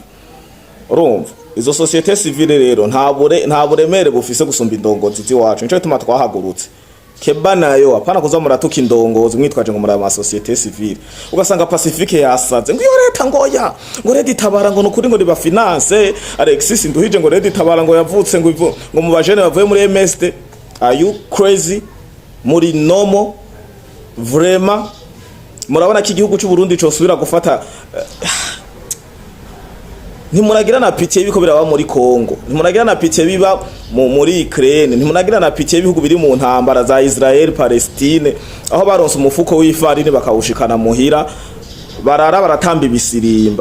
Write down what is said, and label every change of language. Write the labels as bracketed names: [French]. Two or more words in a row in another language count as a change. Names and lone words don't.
[Rundi] Urumva izo [French] societe civile [Rundi] rero nta buremere bufise gusumba indongozi ziwacu. Nico gituma twahagurutse keba nayo apana kuza muratuka indongozi mwitwaje ngo muri ama [French] societe civile, [Rundi] ugasanga Pacifique yasaze ngo iyo leta ngoya ngo leta itabara ngo nukuri ngo riba finance. Alexis Nduhije ngo leta itabara ngo yavutse ngo mu bajene bavuye muri MSD. [English] Are you crazy? [Rundi] Muri nomo vraiment murabona ko igihugu cy'u Burundi cyo subira gufata ntimuragira na pitiye biko biraba muri Kongo, ntimuragira na pitiye biba muri Ukraine, ntimuragira na pitiye bihugu biri mu ntambara za Israel Palestine, aho baronse umufuko w'ifarini bakawushikana muhira barara baratamba ibisirimba.